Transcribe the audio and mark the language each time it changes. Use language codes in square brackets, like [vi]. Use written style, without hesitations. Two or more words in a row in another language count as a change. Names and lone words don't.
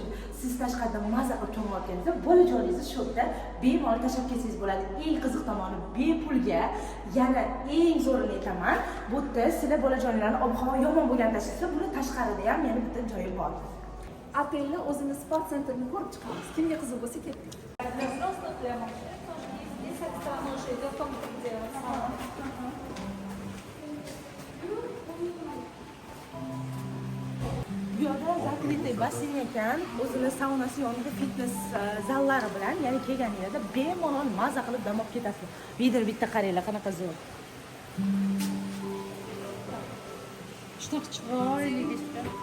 [uz] Siz tashqarida maza qilib cho'miyotganingizda bolajoningizni shu yerda bemalol tashlab ketsangiz bo'ladi. Eng qiziq tomoni bepulga, yana eng zo'rini aytaman, bu yerda sizlar bolajonlarni ob-havo yomon bo'lgan tashlaysiz, buni tashqarida ham yana bitta joyi bor. Otelni o'zini sport sentrini ko'rib chiqamiz. Kimga qiziq bo'lsa ketdik. [ru] Для взрослых, для мужчин тоже есть. Здесь с этой стороны уже идет комната, где сауна. [uz] Bu yerda закрытый basseyn ekan, o'zini saunasi yonida fitness zallari bilan, ya'ni kelganingizda bemalol maza qilib dam olib ketasiz. Bitta qaranglar, qanaqa zo'r. Shunaqa chiroyli desda.